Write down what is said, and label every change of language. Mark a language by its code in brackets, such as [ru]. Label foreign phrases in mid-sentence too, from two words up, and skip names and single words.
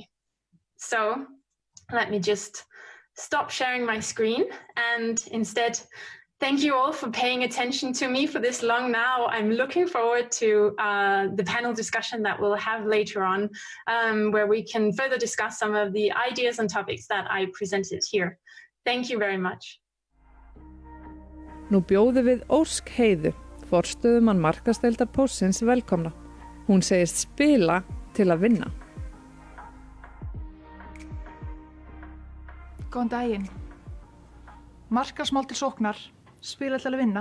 [en] So let me just stop sharing my screen and instead thank you all for paying attention to me for this long now. I'm looking forward to the panel discussion that we'll have later on, where we can further discuss some of the ideas and topics that I presented here. Thank you very much. [is] Nú bjóðum við Ósk Heiðu, forstöðumann markaðsdeildar Póstsins, velkomna. Hún segist spila til að vinna. Góðan daginn. Markaðsmál til sóknar, spila til að vinna.